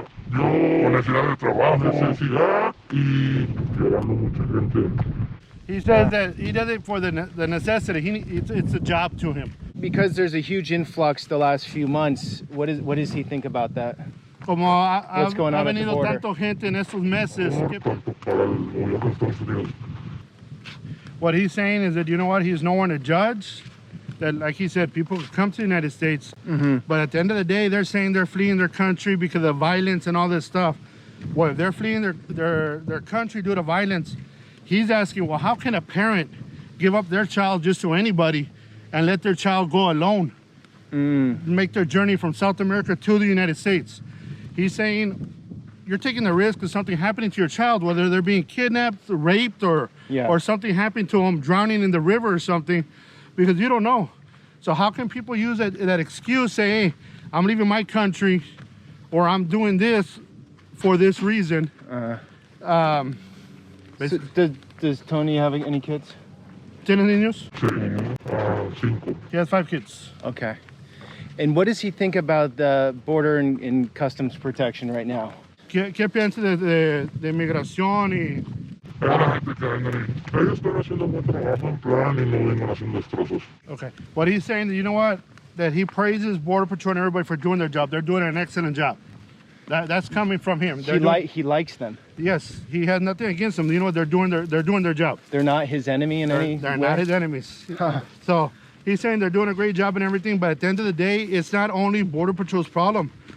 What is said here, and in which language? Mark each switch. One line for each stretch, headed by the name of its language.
Spanish: Yo, necesidad de trabajo, necesidad y llegando mucha gente.
English: He says that he does it for the necessity. It's a job to him. Because there's a huge influx the last few months. What does he think about that?
Spanish: Como
English: What's going on
Spanish: ha
English: at the
Spanish: venido
English: border?
Spanish: tanto gente en estos meses. Tanto para el gobierno de Estados Unidos.
English: What he's saying is that, you know what, he's no one to judge. That, like he said, people come to the United States, but at the end of the day, they're saying they're fleeing their country because of violence and all this stuff. Well, if they're fleeing their country due to violence, he's asking, well, how can a parent give up their child just to anybody and let their child go alone, make their journey from South America to the United States? He's saying, you're taking the risk of something happening to your child, whether they're being kidnapped, raped, or something happening to them, drowning in the river or something, because you don't know. So how can people use that excuse, say, hey, I'm leaving my country, or I'm doing this for this reason? So does Tony have any kids?
Spanish: ¿Tiene niños? Sí, 5.
English: He has 5 kids. Okay. And what does he think about the border and customs protection right now?
Spanish: ¿Qué piensa de migración y...? La gente que vengan ahí, ellos están haciendo buen trabajo en plan y no vengan haciendo destrozos.
English: Okay. What he's saying, you know what? That he praises Border Patrol and everybody for doing their job. They're doing an excellent job. That's coming from him. He likes them. Yes, he has nothing against them. You know, they're doing their job. They're not his enemy in any way? They're not his enemies. So he's saying they're doing a great job and everything, but at the end of the day, it's not only Border Patrol's problem.